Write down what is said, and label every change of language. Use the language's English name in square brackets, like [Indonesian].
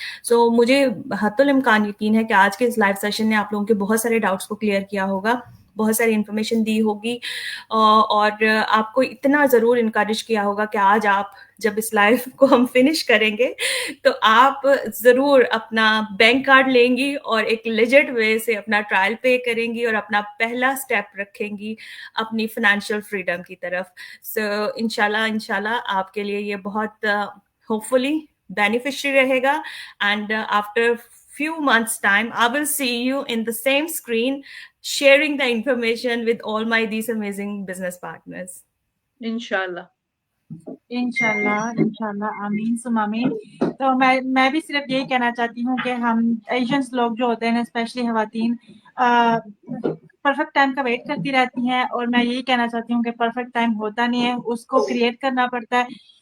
[Hindi] सो मुझे हत्तुल इम्कान यकीन है कि आज के इस लाइव सेशन ने आप लोगों के बहुत सारे डाउट्स को क्लियर किया होगा, बहुत सारी इन्फॉर्मेशन दी होगी और आपको इतना ज़रूर इनकरेज किया होगा कि आज आप जब इस लाइव को हम फिनिश करेंगे तो आप ज़रूर अपना बैंक कार्ड लेंगी और एक लेजिट वे से अपना ट्रायल पे करेंगी और अपना पहला स्टेप रखेंगी अपनी फाइनेंशियल फ्रीडम की तरफ। सो इंशाल्लाह आपके लिए ये बहुत होपफुली beneficiary रहेगा, [English] and after few months time I will see you in the same screen sharing the information with all my these amazing business partners. [Hindi] इंशाल्लाह इंशाल्लाह आमीन सुम आमीन। तो मैं भी सिर्फ यही कहना चाहती हूँ कि हम एशियंस लोग जो होते हैं, स्पेशली खवातीन, परफेक्ट टाइम का वेट करती रहती हैं, और मैं यही कहना चाहती हूँ कि परफेक्ट टाइम होता नहीं है, उसको क्रिएट करना पड़ता है।